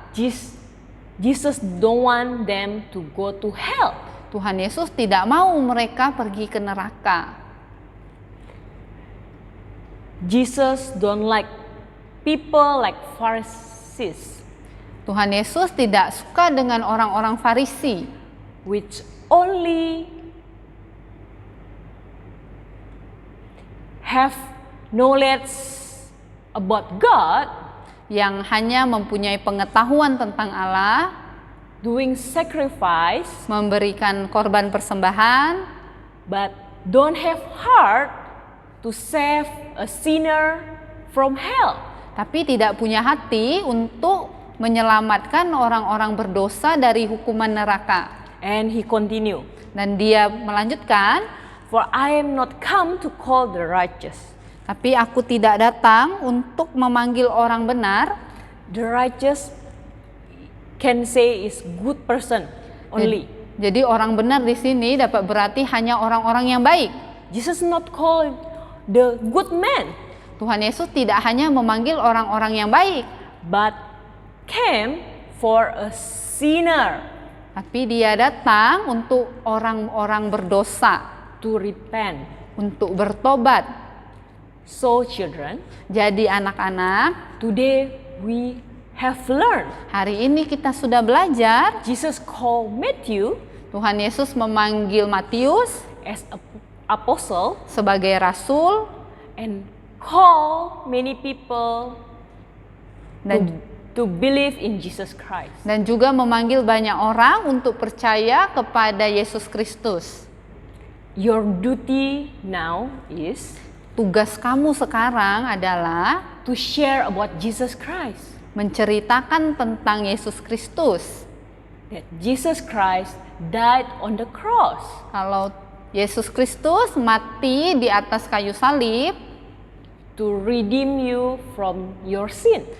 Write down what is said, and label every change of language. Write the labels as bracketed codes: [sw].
[en] Jesus don't want them to go to hell. [id] Tuhan Yesus tidak mau mereka pergi ke neraka. [en] Jesus don't like people like Pharisees, [id] Tuhan Yesus tidak suka dengan orang-orang Farisi [en] which only have knowledge about God, [id] yang hanya mempunyai pengetahuan tentang Allah, [en] doing sacrifice, [id] memberikan korban persembahan, [en] but don't have heart to save a sinner from hell. [id] tapi tidak punya hati untuk menyelamatkan orang-orang berdosa dari hukuman neraka. [en] And he continue, [id] Dan dia melanjutkan, [en] for I am not come to call the righteous. [id] tapi aku tidak datang untuk memanggil orang benar. [en] The righteous can say is good person only. [id] Jadi orang benar di sini dapat berarti hanya orang-orang yang baik. [en] Jesus not call the good man, [id] Tuhan Yesus tidak hanya memanggil orang-orang yang baik, [en] but came for a sinner [id] tapi dia datang untuk orang-orang berdosa, [en] to repent. [id] untuk bertobat. [en] So children, [id] Jadi anak-anak, [en] today we have learned. [id] hari ini kita sudah belajar, [en] Jesus called Matthew [id] Tuhan Yesus memanggil Matius [en] as a apostle [id] sebagai rasul [en] and call many people [id] dan [en] to believe in Jesus Christ. [id] dan juga memanggil banyak orang untuk percaya kepada Yesus Kristus. [en] Your duty now is [id] Tugas kamu sekarang adalah [en] to share about Jesus Christ. [id] menceritakan tentang Yesus Kristus. [en] That Jesus Christ died on the cross [id] Kalau Yesus Kristus mati di atas kayu salib [en] to redeem you from your sin.